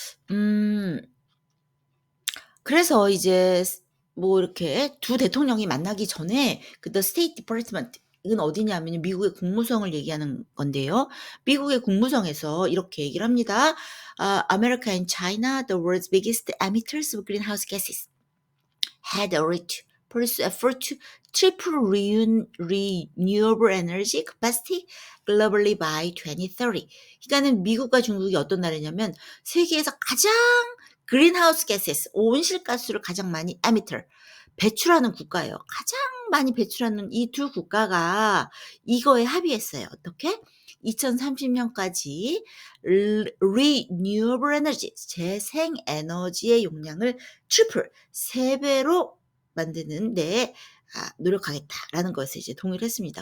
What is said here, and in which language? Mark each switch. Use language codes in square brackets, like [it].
[ko] 음. 그래서 이제 뭐 이렇게 두 대통령이 만나기 전에 그 The State Department 이건 어디냐면요. 미국의 국무성을 얘기하는 건데요. 미국의 국무성에서 이렇게 얘기를 합니다. [en] "America and China, the world's biggest emitters of greenhouse gases, had already pursue effort to triple renewable energy capacity globally by 2030." [ko] 그러니까는 미국과 중국이 어떤 나라냐면 세계에서 가장 greenhouse gases 온실가스를 가장 많이 emitter 배출하는 국가예요. 가장 많이 배출하는 이 두 국가가 이거에 합의했어요. 어떻게? 2030년까지 renewable energy 재생 에너지의 용량을 트리플 3배로 만드는 데 노력하겠다라는 것에 이제 동의를 했습니다.